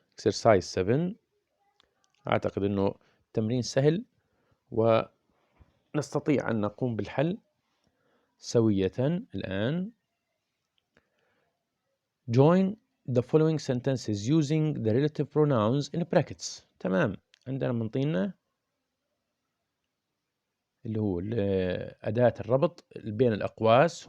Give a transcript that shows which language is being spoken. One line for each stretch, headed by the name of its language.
Arabic: exercise 7 أعتقد أنه تمرين سهل ونستطيع أن نقوم بالحل سوية الآن.
English: Join the following sentences using the relative pronouns in brackets.
Arabic: تمام. عندنا منطينا اللي هو أداة الربط بين الأقواس.